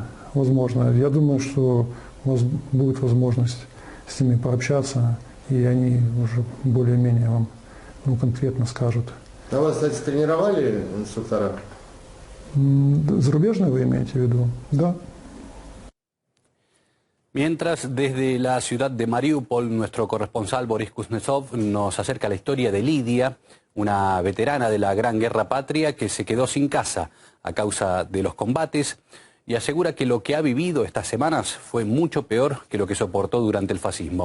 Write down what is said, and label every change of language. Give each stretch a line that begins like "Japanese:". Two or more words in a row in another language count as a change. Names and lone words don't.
Russian: Я думаю, что у вас будет возможность с ними пообщаться, и они уже более-менее вам конкретно скажут. А вас, кстати, тренировали инструктора? Зарубежные вы имеете в виду? Да.
Spanish: Mientras, desde la ciudad de Mariupol, nuestro corresponsal Boris Kuznetsov nos acerca la historia de Lidia, una veterana de la Gran Guerra Patria que se quedó sin casa a causa de los combates y asegura que lo que ha vivido estas semanas fue mucho peor que lo que soportó durante el fascismo.